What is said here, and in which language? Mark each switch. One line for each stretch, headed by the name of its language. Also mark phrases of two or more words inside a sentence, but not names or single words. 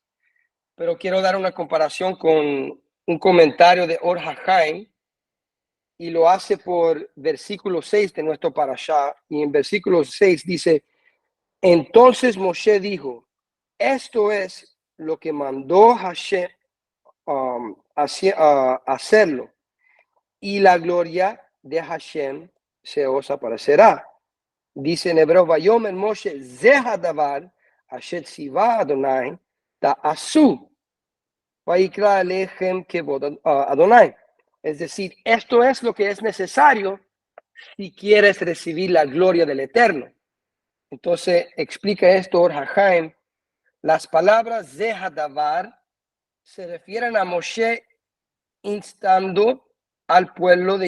Spanish: pero quiero dar una comparación con un comentario de Or HaChaim, y lo hace por versículo 6 de nuestro parashá, y en versículo 6 dice, entonces Moshe dijo, esto es lo que mandó Hashem hacerlo, y la gloria de Hashem se os aparecerá. Dice en hebreo,
Hebrew: ויאמר משה זה הדבר אשר צוה יהוה תעשו וירא אליכם כבוד יהוה.
Spanish: Es decir, esto es lo que es necesario si quieres recibir la gloria del Eterno. Entonces explica esto Or HaChaim. Las palabras zehadavar se refieren a Moshe instando al pueblo de